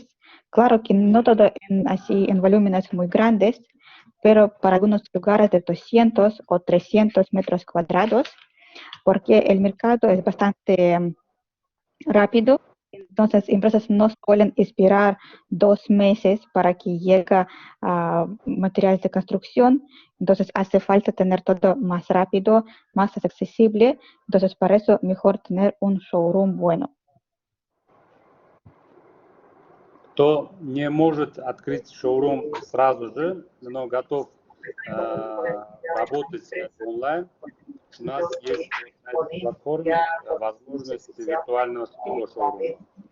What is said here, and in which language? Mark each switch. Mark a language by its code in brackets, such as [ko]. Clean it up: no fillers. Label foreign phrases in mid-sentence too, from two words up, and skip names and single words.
[es] Claro que no todo así en volúmenes muy grandes, pero para algunos lugares de 200 o 300 metros cuadrados, porque el mercado es bastante rápido. Entonces, empresas no suelen esperar 2 meses para que llegue materiales de construcción. Entonces, hace falta tener todo más rápido, más accesible. Entonces, para eso, mejor tener un showroom bueno. [ru] Кто не может открыть шоурум сразу же, но готов работать онлайн, у нас есть на этой платформе возможность виртуального шоурума.